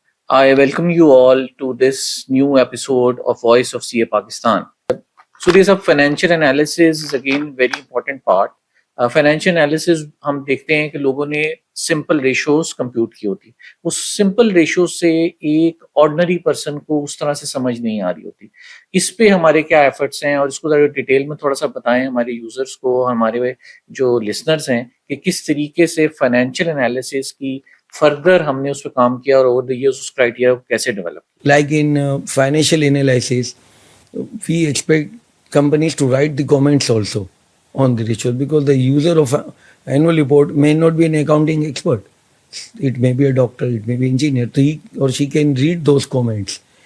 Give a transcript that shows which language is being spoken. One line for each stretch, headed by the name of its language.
English: I welcome you all to this new episode of Voice of CA Pakistan. So there's a financial analysis is again very important part.
Hindi: Financial analysis हम देखते हैं कि लोगों ने simple ratios compute की होती. उस simple ratios से एक ordinary person को उस तरह से समझ नहीं आ रही होती. इस पे हमारे क्या efforts हैं और इसको ज़रा डिटेल में थोड़ा सा बताएं हमारे users को, हमारे जो listeners हैं कि किस तरीके से financial analysis की further हमने उस पे काम किया और
English: over the years
Hindi: उस criteria को कैसे develop.
English: Like in financial analysis, we expect companies to write the comments also on the ratios because the user of annual report may not be an accounting expert. It may be a doctor, it may be engineer. So he or she can read those comments.